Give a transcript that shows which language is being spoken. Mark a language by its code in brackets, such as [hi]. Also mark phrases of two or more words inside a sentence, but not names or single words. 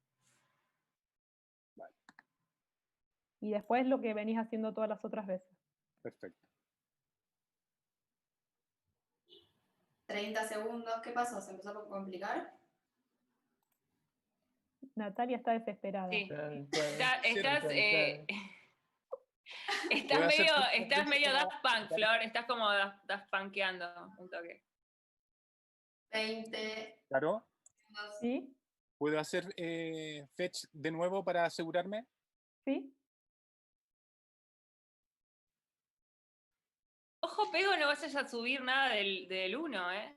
[es] Vale. Y después lo que venís haciendo todas las otras veces. Perfecto. 30 segundos. ¿Qué pasó? ¿Se empezó a complicar? Natalia está desesperada. Sí. Chan, chan, Estás chan, chan. Voy a hacer estás medio Daft Punk, Flor. Estás como Daft Punkeando un toque. 20. Claro. ¿Sí? ¿Puedo hacer fetch de nuevo para asegurarme? ¿Sí? Ojo, Pego, no vayas a subir nada del 1, ¿eh?